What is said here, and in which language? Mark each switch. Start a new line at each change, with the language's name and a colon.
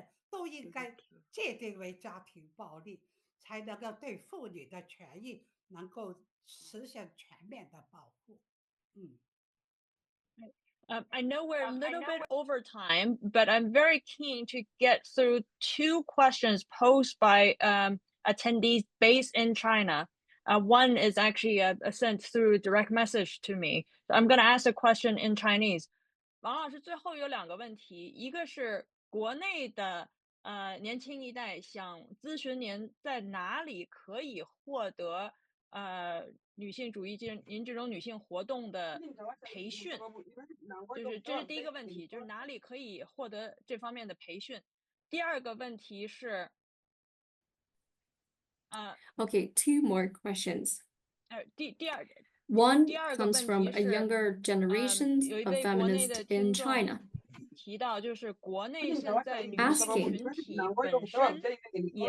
Chinese: 都应该界定为家庭暴力，才能够对妇女的权益能够实现全面的保护。
English: I know we're a little bit over time, but I'm very keen to get through two questions posed by attendees based in China. One is actually sent through direct message to me. So I'm going to ask a question in Chinese.
Chinese: 王老师，最后有两个问题，一个是国内的年轻一代想咨询您在哪里可以获得女性主义您这种女性活动的培训，就是这是第一个问题，就是哪里可以获得这方面的培训。第二个问题是
English: Okay, two more questions.
Chinese: 第二
English: One comes from a younger generation of feminists in China.
Chinese: 提到就是国内现在女性群体本身也